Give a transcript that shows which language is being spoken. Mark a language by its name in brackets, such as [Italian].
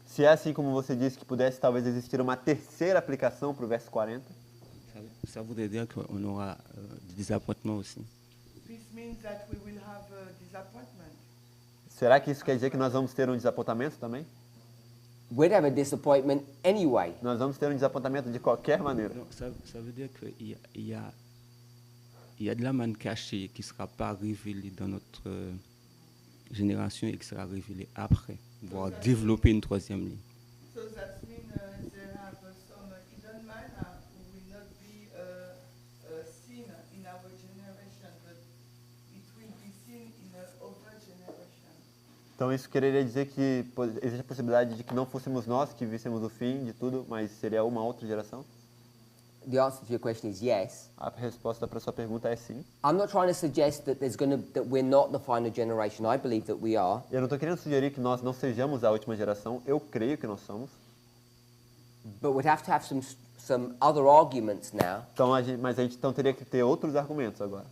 [Portuguese] Se é assim como você disse que pudesse talvez existir uma terceira aplicação para o verso 40, [French] ça voudrait dire qu'on aura des appointements aussi. [English] This means that we will have a disappointment. [Portuguese] será que isso quer dizer que nós vamos ter um desapontamento também? [English] We'd have a disappointment anyway. [Portuguese] Nós vamos ter um desapontamento de qualquer maneira. [French] Donc, ça veut dire qu'il y a de la manne cachée qui ne sera pas révélée dans notre génération et qui sera révélée après, voire développer une troisième ligne. [English] So that means they have some hidden manna who will not be seen in our generation, but it will be seen in another generation. [Portuguese] Então isso quereria dizer que existe a possibilidade de que não fôssemos nós que víssemos o fim de tudo, mas seria uma outra geração? [English] the answer to your question is yes. [Portuguese] A resposta para sua pergunta é sim. [English] I'm not trying to suggest that that we're not the final generation. I believe that we are. [Portuguese] Eu não estou querendo sugerir que nós não sejamos a última geração. Eu creio que nós somos. [English] But we'd have to have some other arguments now, [Portuguese] Então, mas a gente então teria que ter outros argumentos agora,